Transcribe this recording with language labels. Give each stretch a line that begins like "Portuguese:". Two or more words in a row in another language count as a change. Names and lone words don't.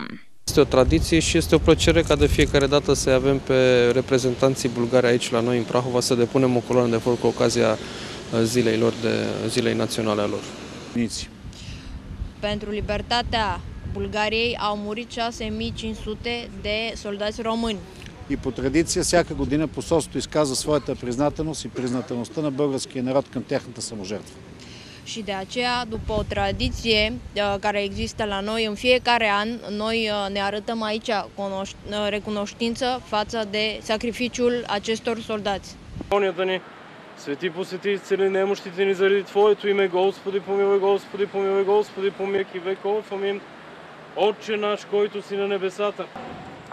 Romanian: Este o tradiție și este o plăcere ca de fiecare dată să avem pe reprezentanții bulgari aici la noi în Prahova să depunem o coloană de flori cu ocazia zilei naționale a lor. Pentru libertatea Bulgariei au murit 6500 de soldați româни.
Bulgarian: И по традиция всяка година посолството изказва своята признателност и признателността на българския народ към тяхната саможертва.
Romanian: Și de aceea, după o tradiție care există la noi, în fiecare an, noi ne arătăm aici recunoștință față de sacrificiul acestor soldați.
Bulgarian: Свети посвети цели немощите ни заради Твоето име, Господи помилуй, Господи помилуй, Господи помилуй, веков, амин. Отче наш, който си на небесата.